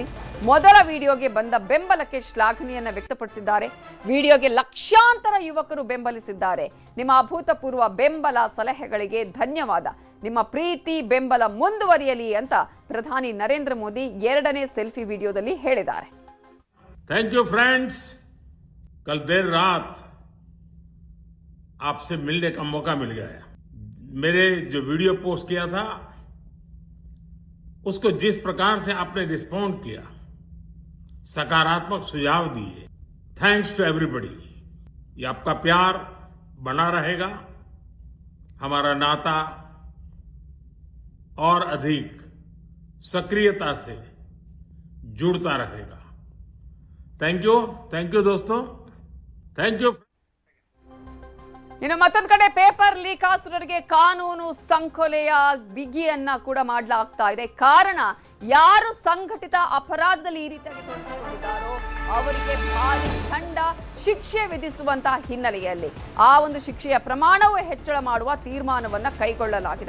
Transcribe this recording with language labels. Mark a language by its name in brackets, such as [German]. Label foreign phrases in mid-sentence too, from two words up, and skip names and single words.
[Kannada] ಮೊದಲ ವಿಡಿಯೋಗೆ ಬಂದ ಬೆಂಬಲಕ್ಕೆ ಶ್ಲಾಘನೆಯನ್ನ ವ್ಯಕ್ತಪಡಿಸಿದ್ದಾರೆ. ವಿಡಿಯೋಗೆ ಲಕ್ಷಾಂತರ ಯುವಕರು ಬೆಂಬಲಿಸಿದ್ದಾರೆ. ನಿಮ್ಮ ಅಭೂತಪೂರ್ವ ಬೆಂಬಲ ಸಲಹೆಗಳಿಗೆ ಧನ್ಯವಾದ. ನಿಮ್ಮ ಪ್ರೀತಿ ಬೆಂಬಲ ಮುಂದುವರಿಯಲಿ ಅಂತ ಪ್ರಧಾನಿ ನರೇಂದ್ರ ಮೋದಿ 2ನೇ ಸೆಲ್ಫಿ ವಿಡಿಯೋದಲ್ಲಿ ಹೇಳಿದ್ದಾರೆ. [English] Thank you friends, [Hindi] कल देर रात आपसे मिलने का मौका मिल गया। मेरे जो वीडियो पोस्ट किया था उसको जिस प्रकार से आपने रिस्पॉन्ड किया, सकारात्मक सुझाव दिए, [English] thanks to everybody. [Hindi] ये आपका प्यार बना रहेगा, हमारा नाता और अधिक सक्रियता से जुड़ता रहेगा। [English] thank you [Hindi] दोस्तों, [English] thank you. [Kannada] ಇನ್ನು ಮತ್ತೊಂದು ಕಡೆ ಪೇಪರ್ ಲೀಕಾಸುರರಿಗೆ ಕಾನೂನು ಸಂಕೋಲೆಯ ಬಿಗಿಯನ್ನ ಕೂಡ ಮಾಡಲಾಗ್ತಾ ಇದೆ. ಕಾರಣ, ಯಾರು ಸಂಘಟಿತ ಅಪರಾಧದಲ್ಲಿ ಈ ರೀತಿಯಾಗಿ ತೊಡಗಿಸಿಕೊಂಡಿದ್ದಾರೋ ಅವರಿಗೆ ಭಾರಿ ದಂಡ ಶಿಕ್ಷೆ ವಿಧಿಸುವಂತಹ ಹಿನ್ನೆಲೆಯಲ್ಲಿ ಆ ಒಂದು ಶಿಕ್ಷೆಯ ಪ್ರಮಾಣವೂ ಹೆಚ್ಚಳ ಮಾಡುವ ತೀರ್ಮಾನವನ್ನ ಕೈಗೊಳ್ಳಲಾಗಿದೆ.